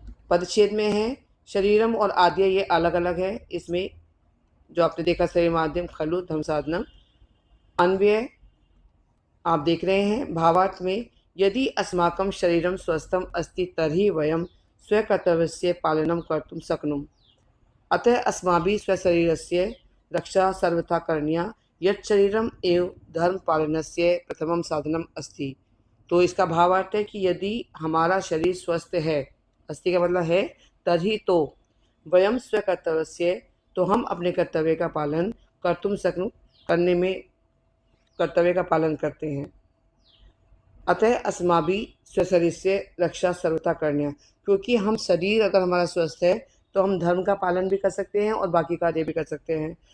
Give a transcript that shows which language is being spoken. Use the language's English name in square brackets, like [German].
[Hindi] पदच्छेद में है शरीरम और आद्य ये अलग अलग है। [Sanskrit] इसमें जो आपने देखा शरीर माध्यम खलु धर्म साधनम, [Hindi] अन्वय आप देख रहे हैं भावार्थ में, [Sanskrit] यदि अस्माकं शरीरम स्वस्थम अस्ति तर्हि वयम स्वकर्तव्यस्य पालनं कर्तुं शक्नुम। अतः अस्माभिः स्वशरीरस्य रक्षा सर्वथा करणीया, यत् शरीरम एव धर्म पालनस्य प्रथमं साधनम अस्ति। [Hindi] तो इसका भावार्थ है कि यदि हमारा शरीर स्वस्थ है, अस्ति का मतलब है, तर्हि तो [Sanskrit] वयम स्वकर्तव्यस्य, [Hindi] तो हम अपने कर्तव्य का पालन [Sanskrit] कर्तुं शक्नुम, [Hindi] करने में कर्तव्य का पालन करते हैं। [Sanskrit] अतः अस्माभिः [Hindi] स्वशरीर से रक्षा सर्वथा करनी, क्योंकि हम शरीर अगर हमारा स्वस्थ है तो हम धर्म का पालन भी कर सकते हैं और बाकी कार्य भी कर सकते हैं।